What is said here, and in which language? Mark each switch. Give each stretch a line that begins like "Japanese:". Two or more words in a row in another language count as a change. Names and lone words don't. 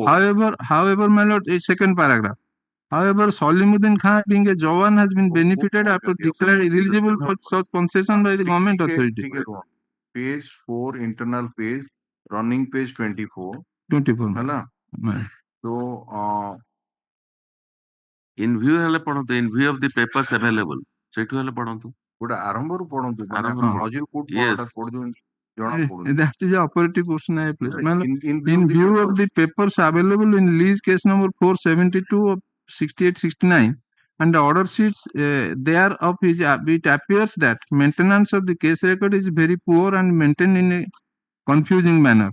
English: However, my lord, a second paragraph. However, Solimuddin Khan, being a Jawan, has been benefited after declared eligible for such concession by the government authority. Page 4, internal page, running page 24. 24. Hala? So, in view
Odia: ହେଲେ ପଢନ୍ତୁ,
English: in view of the papers available,
Odia: ସେଇଠୁ ହେଲେ ପଢନ୍ତୁ। ଗୋଟେ ଆରମ୍ଭରୁ ପଢନ୍ତୁ, ମାନେ ଆରମ୍ଭରୁ ପଢନ୍ତୁ। ମଝିରୁ କୋଉଠୁ
English: Yes.
Odia: ହଠାତ୍ ପଢୁଛନ୍ତି ଜଣା ପଡୁନି।
English: That is the operative question I placed. In view of the papers available in lease case number 472 of 6869 and the order sheets thereof, it appears that maintenance of the case record is very poor and maintained in a confusing manner.